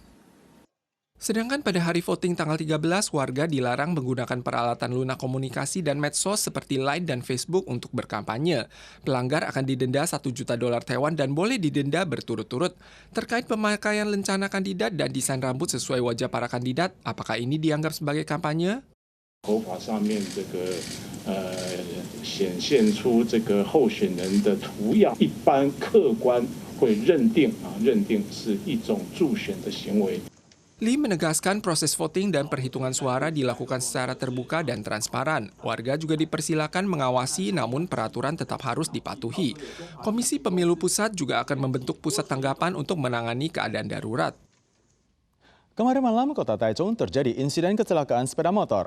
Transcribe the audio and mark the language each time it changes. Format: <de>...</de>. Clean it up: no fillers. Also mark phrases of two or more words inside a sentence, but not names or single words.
<id>Sedangkan pada hari voting tanggal 13, warga dilarang menggunakan peralatan lunak komunikasi dan medsos seperti Line dan Facebook untuk berkampanye. Pelanggar akan didenda 1 juta dolar Taiwan dan boleh didenda berturut-turut. Terkait pemakaian lencana kandidat dan desain rambut sesuai wajah para kandidat, apakah ini dianggap sebagai kampanye?</id> <zh>头发上面显现出候选人的图样，一般客观会认定是一种助选的行为。</zh> <id>Lee menegaskan proses voting dan perhitungan suara dilakukan secara terbuka dan transparan. Warga juga dipersilakan mengawasi, namun peraturan tetap harus dipatuhi. Komisi Pemilu Pusat juga akan membentuk pusat tanggapan untuk menangani keadaan darurat. Kemarin malam, kota Taichung terjadi insiden kecelakaan sepeda motor.</id>